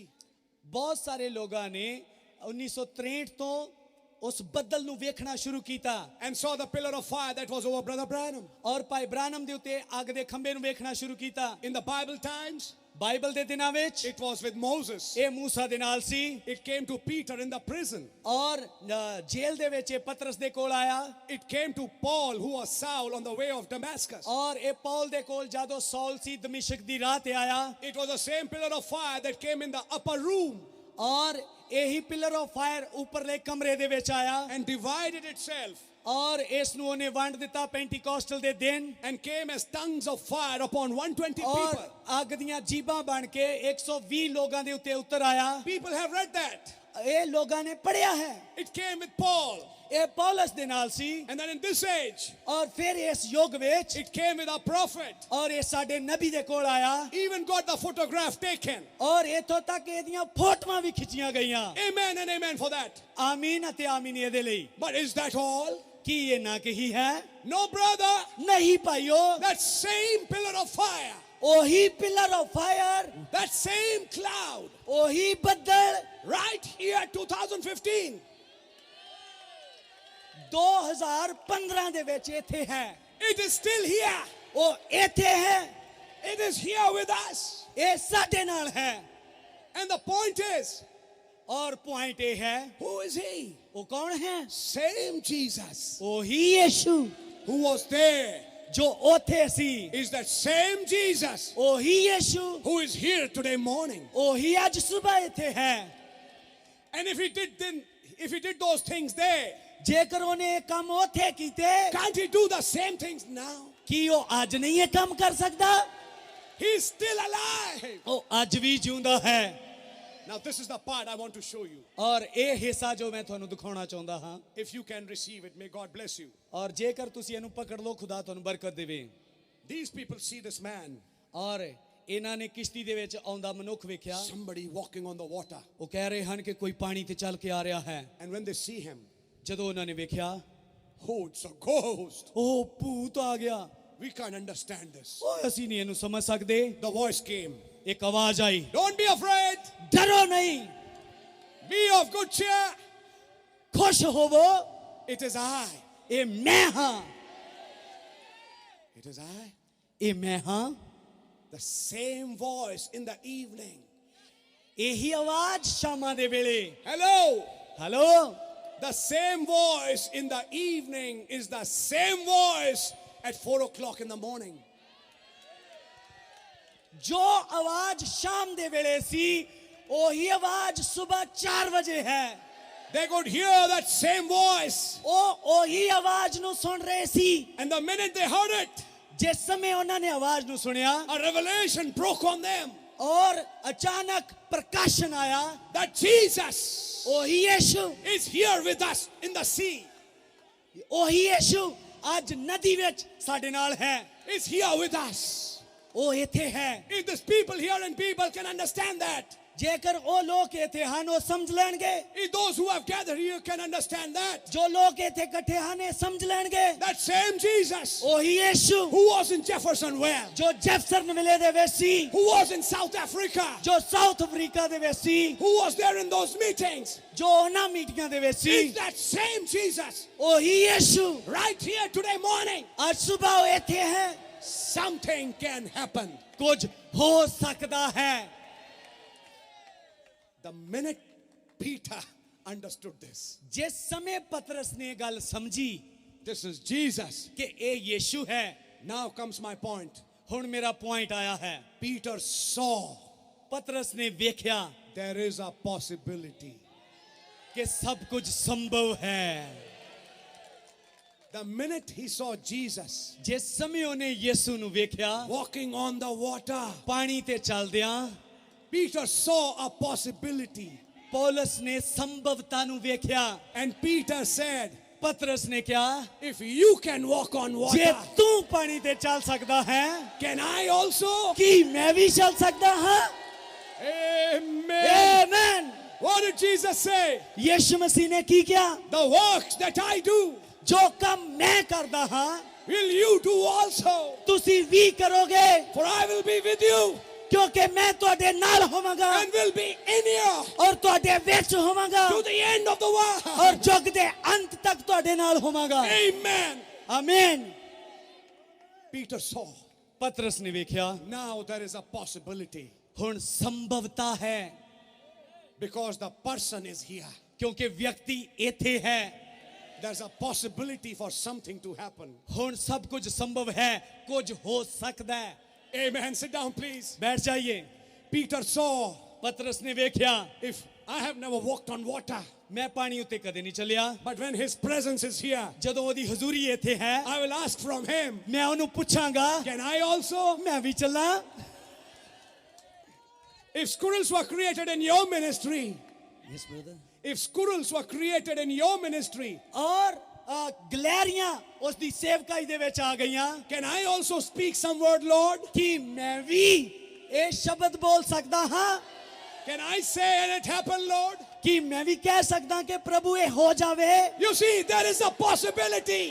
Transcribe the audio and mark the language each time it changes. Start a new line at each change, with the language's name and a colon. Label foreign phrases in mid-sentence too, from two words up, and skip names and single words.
Punjabi: ਬਹੁਤ ਸਾਰੇ ਲੋਕਾਂ ਨੇ 1963 ਤੋਂ ਉਸ ਬੱਦਲ ਨੂੰ ਵੇਖਣਾ ਸ਼ੁਰੂ ਕੀਤਾ.
English: And saw the pillar of fire that was over Brother Branham.
Punjabi: ਔਰ ਭਾਈ ਬ੍ਰਾਨਮ ਦੇ ਉੱਤੇ ਅੱਗ ਦੇ ਖੰਭੇ ਨੂੰ ਵੇਖਣਾ ਸ਼ੁਰੂ ਕੀਤਾ.
English: In the Bible times,
Punjabi: ਬਾਈਬਲ ਦੇ ਦਿਨਾਂ ਵਿੱਚ
English: it was with Moses.
Punjabi: ਇਹ ਮੂਸਾ ਦੇ ਨਾਲ ਸੀ.
English: It came to Peter in the prison.
Punjabi: ਔਰ ਜੇਲ੍ਹ ਦੇ ਵਿੱਚ ਇਹ ਪਤਰਸ ਦੇ ਕੋਲ ਆਇਆ.
English: It came to Paul, who was Saul, on the way of Damascus.
Punjabi: ਔਰ ਇਹ ਪੌਲ ਦੇ ਕੋਲ ਜਦੋਂ ਸੌਲ ਸੀ ਦਮਿਸ਼ਕ ਦੀ ਰਾਹ ਤੇ ਆਇਆ.
English: It was the same pillar of fire that came in the upper room
Punjabi: ਔਰ ਇਹੀ
English: pillar of fire
Punjabi: ਉੱਪਰਲੇ ਕਮਰੇ ਦੇ ਵਿੱਚ ਆਇਆ.
English: and divided itself
Punjabi: ਔਰ ਇਸ ਨੂੰ ਉਹਨੇ ਵੰਡ ਦਿੱਤਾ ਪੈਂਟੀਕੋਸਟਲ ਦੇ ਦਿਨ.
English: and came as tongues of fire upon 120
Punjabi: ਔਰ
English: people.
Punjabi: ਅੱਗ ਦੀਆਂ ਜੀਬਾਂ ਬਣ ਕੇ 120 ਲੋਕਾਂ ਦੇ ਉੱਤੇ ਉਤਰ ਆਇਆ.
English: People have read that.
Punjabi: ਇਹ ਲੋਕਾਂ ਨੇ ਪੜ੍ਹਿਆ ਹੈ.
English: It came with Paul.
Punjabi: ਇਹ ਪੌਲਸ ਦੇ ਨਾਲ ਸੀ.
English: And then in this age,
Punjabi: ਔਰ ਫਿਰ ਇਸ ਯੁੱਗ ਵਿੱਚ
English: it came with our prophet.
Punjabi: ਔਰ ਇਹ ਸਾਡੇ ਨਬੀ ਦੇ ਕੋਲ ਆਇਆ.
English: Even got the photograph taken.
Punjabi: ਔਰ ਇੱਥੋਂ ਤੱਕ ਇਹਦੀਆਂ ਫੋਟੋਆਂ ਵੀ ਖਿੱਚੀਆਂ ਗਈਆਂ.
English: Amen and amen for that.
Punjabi: ਆਮੀਨ ਅਤੇ ਆਮੀਨ ਇਹਦੇ ਲਈ.
English: But is that all?
Punjabi: ਕੀ ਇਹ ਨਾ ਕਹੀ ਹੈ?
English: No, brother.
Punjabi: ਨਹੀਂ ਭਾਈਓ.
English: That same pillar of fire,
Punjabi: ਉਹੀ
English: pillar of fire, that same cloud,
Punjabi: ਉਹੀ ਬੱਦਲ
English: right here 2015,
Punjabi: 2015 ਦੇ ਵਿੱਚ ਇੱਥੇ ਹੈ.
English: it is still here.
Punjabi: ਉਹ ਇੱਥੇ ਹੈ.
English: It is here with us.
Punjabi: ਇਹ ਸਾਡੇ ਨਾਲ ਹੈ.
English: And the point is,
Punjabi: ਔਰ ਪੁਆਇੰਟ ਇਹ ਹੈ,
English: who is he?
Punjabi: ਉਹ ਕੌਣ ਹੈ?
English: Same Jesus
Punjabi: ਉਹੀ ਯਿਸੂ
English: who was there
Punjabi: ਜੋ ਉੱਥੇ ਸੀ.
English: is that same Jesus
Punjabi: ਉਹੀ ਯਿਸੂ
English: who is here today morning.
Punjabi: ਉਹੀ ਅੱਜ ਸਵੇਰ ਇੱਥੇ ਹੈ.
English: And if he did those things there,
Punjabi: ਜੇਕਰ ਉਹਨੇ ਇਹ ਕੰਮ ਉੱਥੇ ਕੀਤੇ,
English: can't he do the same things now?
Punjabi: ਕੀ ਉਹ ਅੱਜ ਨਹੀਂ ਇਹ ਕੰਮ ਕਰ ਸਕਦਾ?
English: He's still alive.
Punjabi: ਉਹ ਅੱਜ ਵੀ ਜਿਉਂਦਾ ਹੈ.
English: Now this is the part I want to show you.
Punjabi: ਔਰ ਇਹ ਹਿੱਸਾ ਜੋ ਮੈਂ ਤੁਹਾਨੂੰ ਦਿਖਾਉਣਾ ਚਾਹੁੰਦਾ ਹਾਂ.
English: If you can receive it, may God bless you.
Punjabi: ਔਰ ਜੇਕਰ ਤੁਸੀਂ ਇਹਨੂੰ ਪਕੜ ਲਓ, ਖੁਦਾ ਤੁਹਾਨੂੰ ਬਰਕਤ ਦੇਵੇ.
English: These people see this man,
Punjabi: ਔਰ ਇਹਨਾਂ ਨੇ ਕਿਸ਼ਤੀ ਦੇ ਵਿੱਚ ਆਉਂਦਾ ਮਨੁੱਖ ਵੇਖਿਆ.
English: somebody walking on the water.
Punjabi: ਉਹ ਕਹਿ ਰਹੇ ਹਨ ਕਿ ਕੋਈ ਪਾਣੀ ਤੇ ਚੱਲ ਕੇ ਆ ਰਿਹਾ ਹੈ.
English: And when they see him,
Punjabi: ਜਦੋਂ ਉਹਨਾਂ ਨੇ ਵੇਖਿਆ,
English: oh, it's a ghost.
Punjabi: ਉਹ ਭੂਤ ਆ ਗਿਆ.
English: We can't understand this.
Punjabi: ਉਹ ਅਸੀਂ ਨਹੀਂ ਇਹਨੂੰ ਸਮਝ ਸਕਦੇ.
English: The voice came.
Punjabi: ਇੱਕ ਆਵਾਜ਼ ਆਈ,
English: Don't be afraid.
Punjabi: ਡਰੋ ਨਹੀਂ,
English: Be of good cheer.
Punjabi: ਖੁਸ਼ ਹੋਵੋ,
English: It is I.
Punjabi: ਇਹ ਮੈਂ ਹਾਂ.
English: It is I.
Punjabi: ਇਹ ਮੈਂ ਹਾਂ.
English: The same voice in the evening.
Punjabi: ਇਹੀ ਆਵਾਜ਼ ਸ਼ਾਮਾਂ ਦੇ ਵੇਲੇ.
English: Hello.
Punjabi: ਹੈਲੋ.
English: The same voice in the evening is the same voice at 4 o'clock in the morning.
Punjabi: ਜੋ ਆਵਾਜ਼ ਸ਼ਾਮ ਦੇ ਵੇਲੇ ਸੀ, ਉਹੀ ਆਵਾਜ਼ ਸਵੇਰ 4 ਵਜੇ ਹੈ.
English: They could hear that same voice.
Punjabi: ਉਹ ਉਹੀ ਆਵਾਜ਼ ਨੂੰ ਸੁਣ ਰਹੇ ਸੀ.
English: And the minute they heard it,
Punjabi: ਜਿਸ ਸਮੇਂ ਉਹਨਾਂ ਨੇ ਆਵਾਜ਼ ਨੂੰ ਸੁਣਿਆ,
English: a revelation broke on them
Punjabi: ਔਰ ਅਚਾਨਕ ਪ੍ਰਕਾਸ਼ਨ ਆਇਆ.
English: that Jesus
Punjabi: ਉਹੀ ਯਿਸੂ,
English: is here with us in the sea.
Punjabi: ਉਹੀ ਯਿਸੂ ਅੱਜ ਨਦੀ ਵਿੱਚ ਸਾਡੇ ਨਾਲ ਹੈ.
English: Is here with us.
Punjabi: ਉਹ ਇੱਥੇ ਹੈ।
English: If these people here and people can understand that,
Punjabi: ਜੇਕਰ ਉਹ ਲੋਕ ਇੱਥੇ ਹਨ ਉਹ ਸਮਝ ਲੈਣਗੇ।
English: if those who have gathered here can understand that,
Punjabi: ਜੋ ਲੋਕ ਇੱਥੇ ਇਕੱਠੇ ਹਨ ਇਹ ਸਮਝ ਲੈਣਗੇ।
English: that same Jesus
Punjabi: ਉਹੀ ਯਿਸੂ
English: who was in Jeffersonville,
Punjabi: ਜੋ ਜੈਫਰਸਨ ਵਿਲੇ ਦੇ ਵਿੱਚ ਸੀ,
English: who was in South Africa,
Punjabi: ਜੋ ਸਾਊਥ ਅਫਰੀਕਾ ਦੇ ਵਿੱਚ ਸੀ,
English: who was there in those meetings,
Punjabi: ਜੋ ਉਹਨਾਂ ਮੀਟਿੰਗਾਂ ਦੇ ਵਿੱਚ ਸੀ,
English: is that same Jesus
Punjabi: ਉਹੀ ਯਿਸੂ
English: right here today morning.
Punjabi: ਅੱਜ ਸਵੇਰ ਉਹ ਇੱਥੇ ਹੈ।
English: Something can happen.
Punjabi: ਕੁਝ ਹੋ ਸਕਦਾ ਹੈ।
English: The minute Peter understood this,
Punjabi: ਜਿਸ ਸਮੇਂ ਪਤਰਸ ਨੇ ਗੱਲ ਸਮਝੀ
English: this is Jesus.
Punjabi: ਕਿ ਇਹ ਯਿਸੂ ਹੈ,
English: Now comes my point.
Punjabi: ਹੁਣ ਮੇਰਾ ਪੁਆਇੰਟ ਆਇਆ ਹੈ।
English: Peter saw
Punjabi: ਪਤਰਸ ਨੇ ਵੇਖਿਆ
English: there is a possibility.
Punjabi: ਕਿ ਸਭ ਕੁਝ ਸੰਭਵ ਹੈ।
English: The minute he saw Jesus
Punjabi: ਜਿਸ ਸਮੇਂ ਉਹਨੇ ਯਿਸੂ ਨੂੰ ਵੇਖਿਆ
English: walking on the water,
Punjabi: ਪਾਣੀ ਤੇ ਚੱਲਦਿਆਂ,
English: Peter saw a possibility.
Punjabi: ਪੌਲਸ ਨੇ ਸੰਭਵਤਾ ਨੂੰ ਵੇਖਿਆ।
English: And Peter said,
Punjabi: ਪਤਰਸ ਨੇ ਕਿਹਾ
English: if you can walk on
Punjabi: ਜੇ
English: water,
Punjabi: ਤੂੰ ਪਾਣੀ ਤੇ ਚੱਲ ਸਕਦਾ ਹੈ
English: can I also?
Punjabi: ਕੀ ਮੈਂ ਵੀ ਚੱਲ ਸਕਦਾ ਹਾਂ?
English: Amen.
Punjabi: ਆਮੇਨ।
English: What did Jesus say?
Punjabi: ਯਿਸੂ ਮਸੀਹ ਨੇ ਕੀ ਕਿਹਾ?
English: The works that I do,
Punjabi: ਜੋ ਕੰਮ ਮੈਂ ਕਰਦਾ ਹਾਂ
English: will you do also?
Punjabi: ਤੁਸੀਂ ਵੀ ਕਰੋਗੇ,
English: For I will be with you
Punjabi: ਕਿਉਂਕਿ ਮੈਂ ਤੁਹਾਡੇ ਨਾਲ ਹੋਵਾਂਗਾ
English: and will be in you
Punjabi: ਔਰ ਤੁਹਾਡੇ ਵਿੱਚ ਹੋਵਾਂਗਾ
English: to the end of the world.
Punjabi: ਔਰ ਜੁਗ ਦੇ ਅੰਤ ਤੱਕ ਤੁਹਾਡੇ ਨਾਲ ਹੋਵਾਂਗਾ।
English: Amen.
Punjabi: ਆਮੇਨ।
English: Peter saw.
Punjabi: ਪਤਰਸ ਨੇ ਵੇਖਿਆ
English: Now there is a possibility
Punjabi: ਹੁਣ ਸੰਭਵਤਾ ਹੈ
English: because the person is here.
Punjabi: ਕਿਉਂਕਿ ਵਿਅਕਤੀ ਇੱਥੇ ਹੈ।
English: There's a possibility for something to happen.
Punjabi: ਹੁਣ ਸਭ ਕੁਝ ਸੰਭਵ ਹੈ, ਕੁਝ ਹੋ ਸਕਦਾ ਹੈ।
English: Amen. Sit down, please.
Punjabi: ਬੈਠ ਜਾਈਏ।
English: Peter saw,
Punjabi: ਪਤਰਸ ਨੇ ਵੇਖਿਆ
English: if I have never walked on water,
Punjabi: ਮੈਂ ਪਾਣੀ ਉੱਤੇ ਕਦੇ ਨਹੀਂ ਚੱਲਿਆ,
English: but when his presence is here,
Punjabi: ਜਦੋਂ ਉਹਦੀ ਹਜ਼ੂਰੀ ਇੱਥੇ ਹੈ
English: I will ask from him,
Punjabi: ਮੈਂ ਉਹਨੂੰ ਪੁੱਛਾਂਗਾ
English: can I also?
Punjabi: ਮੈਂ ਵੀ ਚੱਲਾਂ?
English: If squirrels were created in your ministry, Yes, brother. if squirrels were created in your ministry,
Punjabi: ਔਰ ਗਲੈਰੀਆਂ ਉਸ ਦੀ ਸੇਵਕਾਈ ਦੇ ਵਿੱਚ ਆ ਗਈਆਂ,
English: can I also speak some word, Lord?
Punjabi: ਕੀ ਮੈਂ ਵੀ ਇਹ ਸ਼ਬਦ ਬੋਲ ਸਕਦਾ ਹਾਂ?
English: Can I say and it happen, Lord?
Punjabi: ਕੀ ਮੈਂ ਵੀ ਕਹਿ ਸਕਦਾ ਕਿ ਪ੍ਰਭੂ ਇਹ ਹੋ ਜਾਵੇ?
English: You see, there is a possibility.